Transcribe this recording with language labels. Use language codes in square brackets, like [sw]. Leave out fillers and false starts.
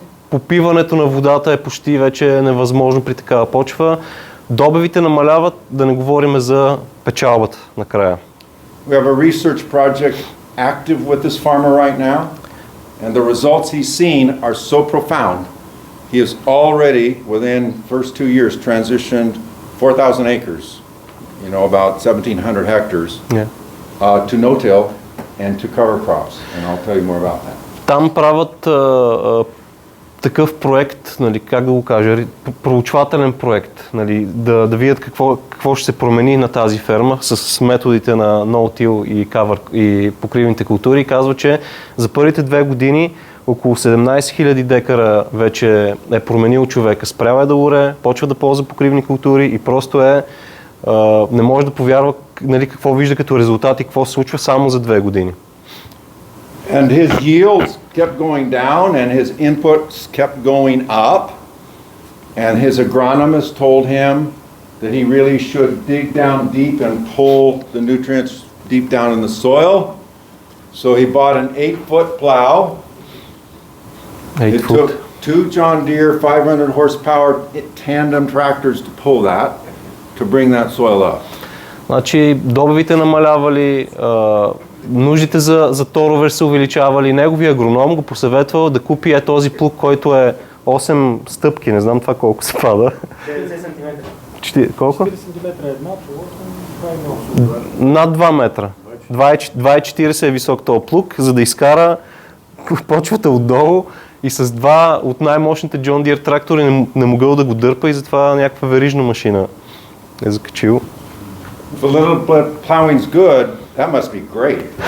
[bg] Попиването на водата е почти вече невъзможно при такава почва. Добивите намаляват, да не говорим за печалбата накрая. [en] We have a research project active with this farmer right now, and the results he's seen are so profound. He has already, within first 2 years, transitioned 4,000 acres, about 1,700 hectares, to no-till and to cover crops, and I'll tell you more about that. [bg] Там правят такъв проект, нали, как да го кажа, проучвателен проект, нали, да видят какво ще се промени на тази ферма с методите на no-till и покривните култури. И казва, че за първите 2 години около 17 000 декара вече е променил човека. Спрял е да оре, почва да ползва покривни култури и просто не може да повярва, нали, какво вижда като резултат и какво се случва само за 2 години. [en] And his yields kept going down and his inputs kept going up. And his agronomist told him that he really should dig down deep and pull the nutrients deep down in the soil. So he bought an 8-foot plow. It took 2 John Deere 500 horsepower tandem tractors to pull that, to bring that soil up. [bg] Значи добивите намалявали, нуждите за торове се увеличавали. Неговия агроном го посъветвал да купи този плуг, който е 8 стъпки, не знам това колко се пада. 40 см. Колко? 40 см една, над 2 метра. 2,40 е висок този плуг, за да изкара почвата отдолу и с 2 от най-мощните John Deere трактори не могъл да го дърпа и затова някаква верижна машина е закачил. [en] If a little plowing's good, that must be great.